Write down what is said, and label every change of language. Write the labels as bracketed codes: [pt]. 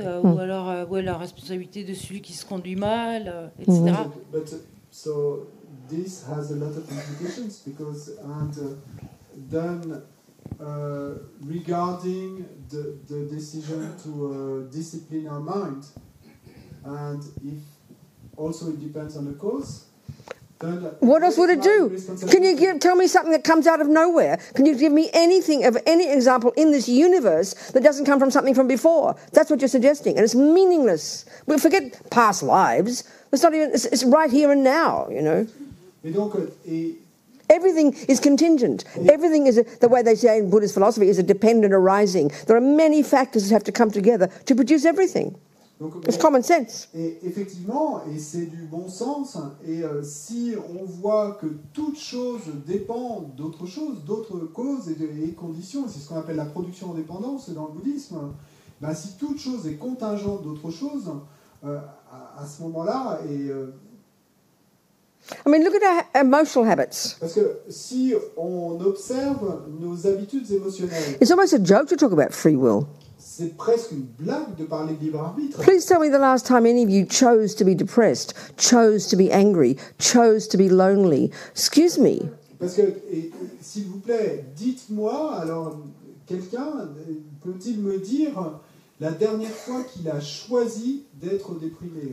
[fr] Ou alors où est la responsabilité de celui qui se conduit mal, etc. [en] So this has a lot of implications because then regarding the decision to discipline our mind, and if also it depends on the cause. What else would it do? Can you tell me something that comes out of nowhere? Can you give me anything of any example in this universe that doesn't come from something from before? That's what you're suggesting, and it's meaningless. We forget past lives. It's not even. It's right here and now. You know. [fr] Et donc, [en] everything is contingent. Everything is the way they say in Buddhist philosophy is a dependent arising. There are many factors that have to come together to produce everything. [fr] Donc, [en] it's common sense. [fr] Et effectivement, et c'est du bon sens, et si on voit que toute chose dépend d'autre chose, d'autres causes et conditions, c'est ce qu'on appelle la production en dépendance dans le bouddhisme, si toute chose est contingente d'autre chose, à ce moment-là, [en] I mean, look at our emotional habits. [fr] Parce que si on observe nos habitudes émotionnelles, [en] it's almost a joke to talk about free will. [fr] C'est presque une blague de parler de libre arbitre. [en] Please tell me the last time any of you chose to be depressed, chose to be angry, chose to be lonely. Excuse me. [fr] Parce que, s'il vous plaît, dites-moi, alors, quelqu'un peut-il me dire la dernière fois qu'il a choisi d'être déprimé?